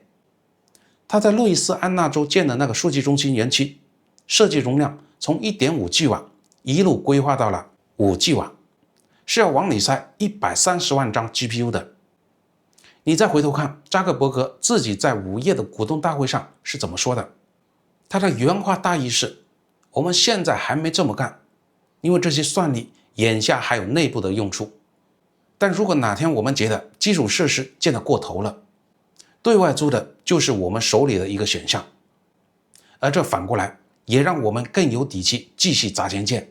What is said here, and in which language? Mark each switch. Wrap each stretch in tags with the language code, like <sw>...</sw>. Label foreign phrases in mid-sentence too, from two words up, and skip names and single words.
<zh>他在路易斯安那州建的那個數据中心園區，設計容量從 1.5G 瓦一路規劃到了5G 瓦，是要往裡塞130萬張 GPU 的。你再回頭看扎克伯格自己在5月的股東大會上是怎麼說的，他的原話大意是，我們現在還沒這麼幹，因為這些算力眼下還有內部的用處，但如果哪天我們覺得基礎設施建得過頭了，對外租的就是我們手裡的一個選項。而這反過來也讓我们更有底氣繼續砸錢建。</zh>